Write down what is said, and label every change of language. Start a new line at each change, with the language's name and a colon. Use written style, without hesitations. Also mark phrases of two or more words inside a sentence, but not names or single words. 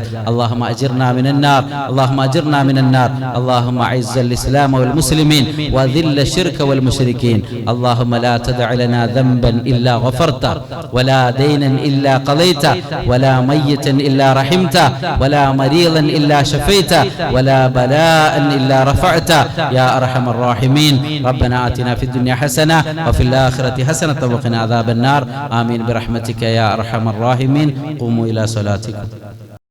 Arabic: اللهم أجرنا من النار اللهم أجرنا من النار اللهم أعز الإسلام والمسلمين وأذل الشرك والمشركين. اللهم لا تدع لنا ذنبا إلا غفرت ولا دينا إلا قضيت ولا ميتا إلا رحمت ولا مريضا إلا شفيت ولا بلاء إلا رفعت يا أرحم الراحمين. ربنا آتنا في الدنيا حسنة وفي الآخرة حسنة وقنا عذاب النار. آمين برحمتك يا أرحم الراحمين. قوموا إلى صلاتكم.